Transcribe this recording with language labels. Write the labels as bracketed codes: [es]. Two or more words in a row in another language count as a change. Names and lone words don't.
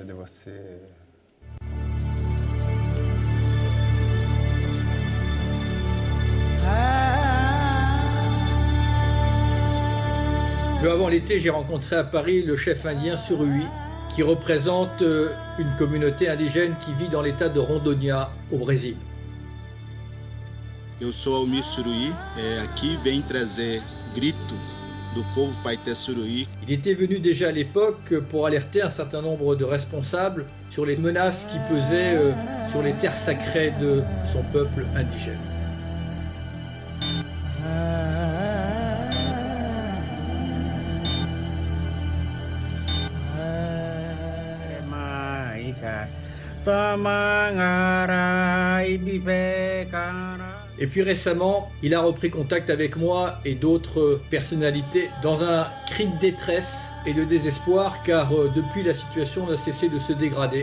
[fr] Peu avant l'été, j'ai rencontré à Paris le chef indien Surui, qui représente une communauté indigène qui vit dans l'état de Rondônia, au Brésil. [pt] Eu sou Almir Surui, aqui vem trazer grito do povo Paiter Surui. [fr] Il était venu déjà à l'époque pour alerter un certain nombre de responsables sur les menaces qui pesaient sur les terres sacrées de son peuple indigène. Et puis récemment, il a repris contact avec moi et d'autres personnalités dans un cri de détresse et de désespoir car depuis la situation n'a cessé de se dégrader.